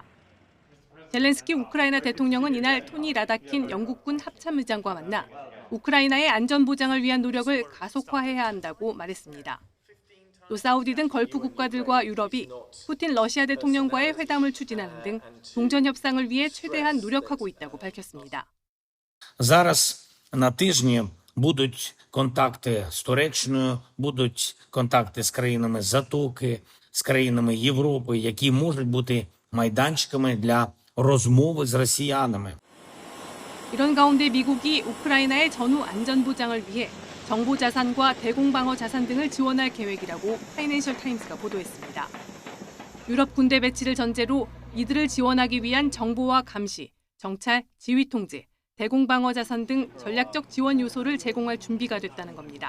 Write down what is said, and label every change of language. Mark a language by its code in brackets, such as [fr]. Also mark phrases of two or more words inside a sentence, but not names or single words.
[ko] 젤렌스키 우크라이나 대통령은 이날 토니 라다킨 영국군 합참의장과 만나 우크라이나의 안전보장을 위한 노력을 가속화해야 한다고 말했습니다. 또 사우디 등 걸프 국가들과 유럽이 푸틴 러시아 대통령과의 회담을 추진하는 등 종전 협상을 위해 최대한 노력하고 있다고 밝혔습니다. [uk] Зараз на тижні будуть контакти з Туреччиною, будуть контакти з країнами Затоки, з країнами Європи, які можуть бути майданчиками для розмови з росіянами. [ko] 이런 가운데 미국이 우크라이나의 전후 안전보장을 위해 정보자산과 대공방어자산 등을 지원할 계획이라고 파이낸셜 타임스가 보도했습니다. 유럽 군대 배치를 전제로 이들을 지원하기 위한 정보와 감시, 정찰, 지휘통제, 대공방어자산 등 전략적 지원 요소를 제공할 준비가 됐다는 겁니다.